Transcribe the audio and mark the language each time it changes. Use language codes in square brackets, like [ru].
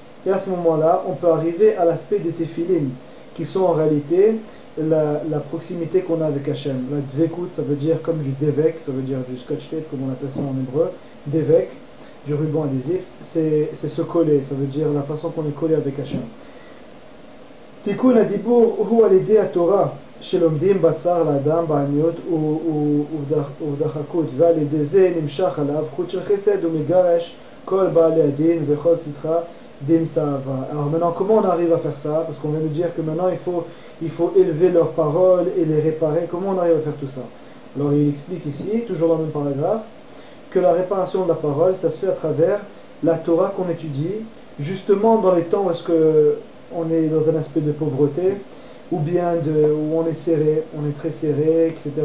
[fr] Et à ce moment-là, on peut arriver à l'aspect des téphilines, qui sont en réalité la proximité qu'on a avec Hachem. La dvekut, ça veut dire comme du devek, ça veut dire du scotch tape, comme on appelle ça en hébreu. Devek, du ruban adhésif, c'est se coller, ça veut dire la façon qu'on est collé avec Hachem. [he] תיקון הדיבור הוא על ידי התורה שלומדים בצער לאדם בעניות ובדחקות, ועל ידי זה נמשך עליו חוט של חסד ומגרש כל בעלי הדין וכל צדחה דין צעבה. [fr] Alors maintenant comment on arrive à faire ça? Parce qu'on vient de dire que maintenant il faut élever leurs paroles et les réparer. Comment on arrive à faire tout ça? Alors il explique ici, toujours dans le même paragraphe, que la réparation de la parole, ça se fait à travers la Torah qu'on étudie, justement dans les temps où est-ce que on est dans un aspect de pauvreté, ou bien où on est serré, on est très serré, etc.